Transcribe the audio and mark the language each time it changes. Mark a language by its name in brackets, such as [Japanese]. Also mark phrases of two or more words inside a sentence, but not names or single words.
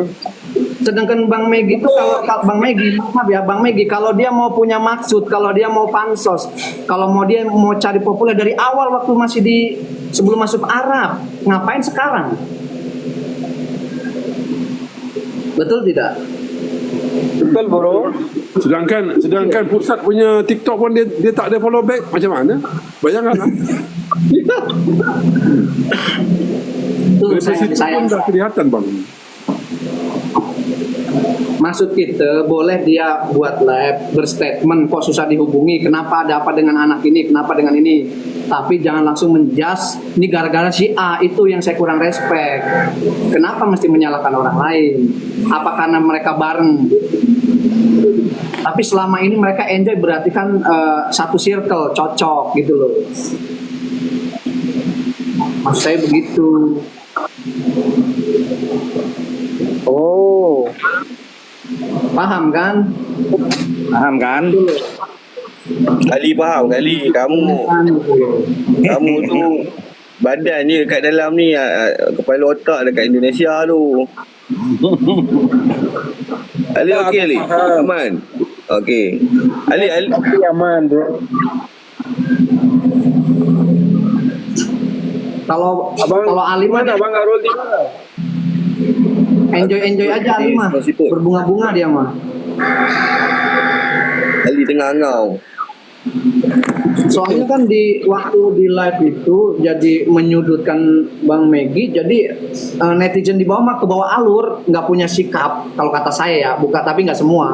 [Indonesian] Sedangkan Bang Megi itu kalau Bang Megi, maaf ya Bang Megi, kalau dia mau punya maksud, kalau dia mau pansos, kalau dia mau cari populer dari awal waktu masih sebelum masuk Arab, ngapain sekarang? Betul tidak? [Malay] Betul bro. Sedangkan pusat punya TikTok pun dia tak ada follow back, macam mana? Bayangkanlah. Itu Dari situ saya pun dah kelihatan bang. [Indonesian] maksud kita boleh dia buat live berstatement kok susah dihubungi, kenapa, ada apa dengan anak ini, kenapa dengan ini, tapi jangan langsung menjas ini gara-gara si A. Itu yang saya kurang respect. Kenapa mesti menyalahkan orang lain? Apa karena mereka bareng? Tapi selama ini mereka enjoy, berarti kan satu circle, cocok gitu loh. Maksud saya begitu. Oh. Paham kan? Paham kan? [Malay] Kali faham kali. Kamu tu badan ni dekat dalam ni, kepala otak dekat Indonesia tu. Ali okey Ali? Aman? Okey. Ali Tapi aman bro. [Indonesian] Kalau Ali mah [Malay] Mana Bang Arul di mana? [Indonesian] enjoy aja Ali mah, berbunga-bunga dia mah. [Malay] Ali tengah ngau. [Indonesian] Soalnya kan waktu di live itu jadi menyudutkan Bang Megi, jadi netizen di bawah mah ke bawah alur, nggak punya sikap kalau kata saya ya, tapi nggak semua.